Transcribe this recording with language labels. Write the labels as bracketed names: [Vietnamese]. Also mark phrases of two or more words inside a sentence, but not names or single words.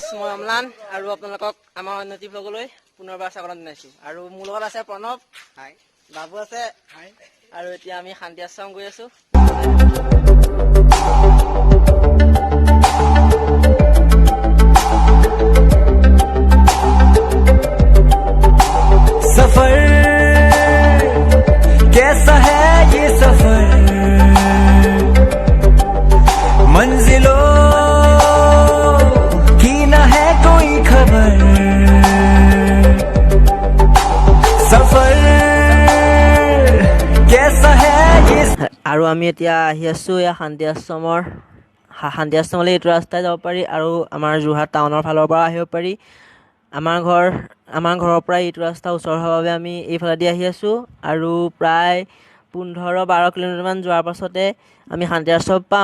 [Assamese] অম্লান আৰু আপোনালোকক আমাৰ উন্নতি ব্লগলৈ পুনৰবাৰ স্বাগতম জনাইছো। আৰু মোৰ লগত আছে প্ৰণৱ, হাই, বাবু আছে, হাই, আৰু এতিয়া আমি শান্তি আশ্ৰম গৈ আছো। [Hindi] सफर कैसा है ये सफर, मंजिलों की न है कोई खबर, सफर कैसा है ये। [Assamese] আৰু আমি এতিয়া আহি আছো এয়া শান্তি আশ্ৰমলৈ। এইটো ৰাস্তাই যাব পাৰি আৰু আমাৰ যোৰহাট টাউনৰ ফালৰ পৰা আহিব পাৰি। আমাৰ ঘৰৰ পৰা এইটো ৰাস্তা ওচৰ হোৱাৰ বাবে আমি এইফালেদি আহি আছোঁ। আৰু প্ৰায় 15-12 কিলোমিটাৰমান যোৱাৰ পাছতে আমি শান্তি আশ্ৰম পাম।